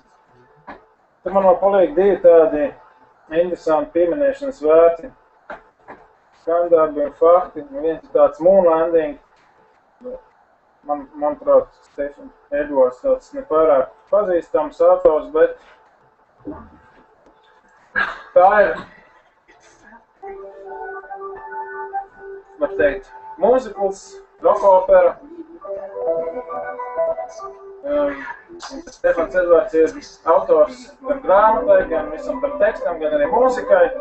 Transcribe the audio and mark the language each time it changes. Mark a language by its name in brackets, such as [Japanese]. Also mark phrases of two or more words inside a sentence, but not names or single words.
[Latvian] Te man vēl paliek divi tādi interesanti pieminēšanas vērti. Skandarbi un fakti. Viens ir tāds [English] moon landing. [Latvian] Manuprāt, Stephen Edwards tāds nepārāk pazīstams autors, bet tā ir, var teikt, mūzikls, rockopera. Stefans Edvards ir autors gan grāmatai, gan visam par tekstam, gan arī mūzikai.